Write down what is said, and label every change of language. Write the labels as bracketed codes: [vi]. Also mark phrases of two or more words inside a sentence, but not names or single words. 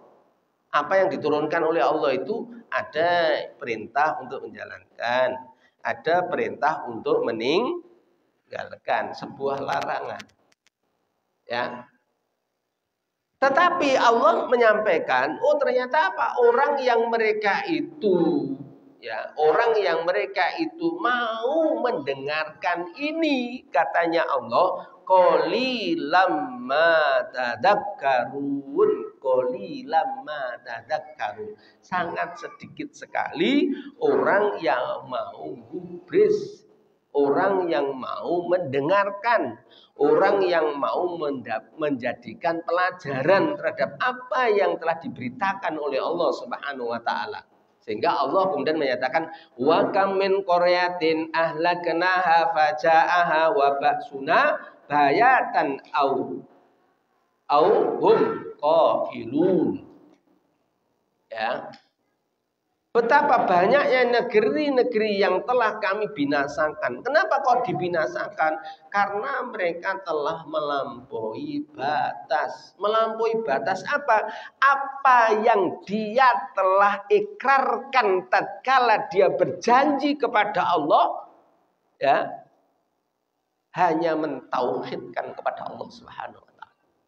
[id] Apa yang diturunkan oleh Allah itu ada perintah untuk menjalankan, ada perintah untuk meninggalkan, sebuah larangan. Ya. Tetapi Allah menyampaikan, oh ternyata apa? Orang yang mereka itu ya, orang yang mereka itu mau mendengarkan ini, katanya Allah, [ar] قليلا ما تذكرون، قليلا ما تذكرون. [id] Sangat sedikit sekali orang yang mau gubris, orang yang mau mendengarkan, orang yang mau menjadikan pelajaran terhadap apa yang telah diberitakan oleh Allah [ar] سبحانه وتعالى. [id] Sehingga Allah kemudian menyatakan [ar] وكم من قرية أهلكناها فجاءها بأسنا بياتا أو هم قائلون. [id] Ya. Betapa banyaknya negeri-negeri yang telah kami binasakan. Kenapa kok dibinasakan? Karena mereka telah melampaui batas. Melampaui batas apa? Apa yang dia telah ikrarkan tatkala dia berjanji kepada Allah, ya, hanya mentauhidkan kepada Allah [ar] سبحانه وتعالى.